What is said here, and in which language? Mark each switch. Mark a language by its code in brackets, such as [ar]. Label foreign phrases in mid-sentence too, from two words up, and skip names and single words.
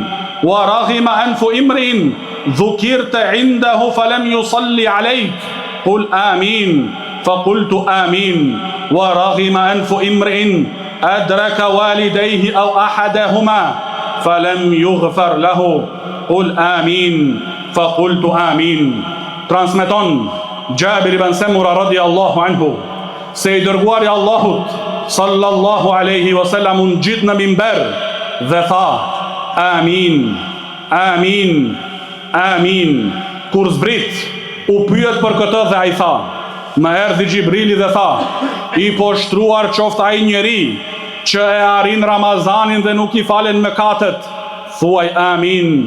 [ar] ورغم أنف امرئ ذكرت عنده فلم يصلي عليك، قل آمين، فقلت آمين. ورغم أنف امرئ أدرك والديه أو أحدهما فلم يغفر له، قل آمين، فقلت آمين. [sq] Transmeton Gjabir ibn Semura [ar] رضي الله عنه [sq] se I dërguari Allahut [ar] صلى الله عليه وسلم [sq] unë gjithë në mimber dhe tha: Amin, amin, amin. Kur zbrit, u pyet për këtë dhe ai tha: Më erdhi Gjibrili dhe tha: I poshtruar qoftë ai njeri që e arrin Ramazanin dhe nuk I falen mëkatet, thuaj amin.